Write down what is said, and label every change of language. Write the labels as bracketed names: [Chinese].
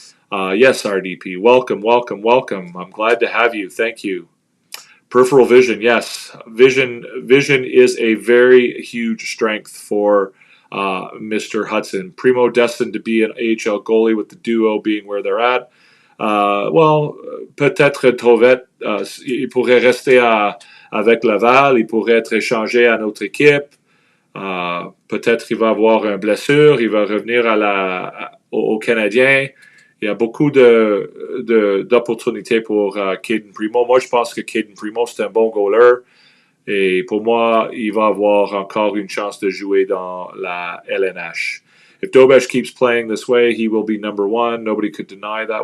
[English] Yes, RDP, welcome. I'm glad to have you. Thank you. Peripheral vision, yes. Vision is a very huge strength for Mr. Hudson. Primo destined to be an AHL goalie with the duo being where they're at. [French] Peut-être trop vite. Il pourrait rester avec Laval. Il pourrait être échangé à notre équipe. Peut-être il va avoir une blessure. Il va revenir aux Canadiens. Il y a beaucoup d'opportunités pour Caden Primo. Moi, je pense que Caden Primo, c'est un bon goaler. Et pour moi, il va avoir encore une chance de jouer dans la LNH. [English] If Dobesh keeps playing this way, he will be number one. Nobody could deny that.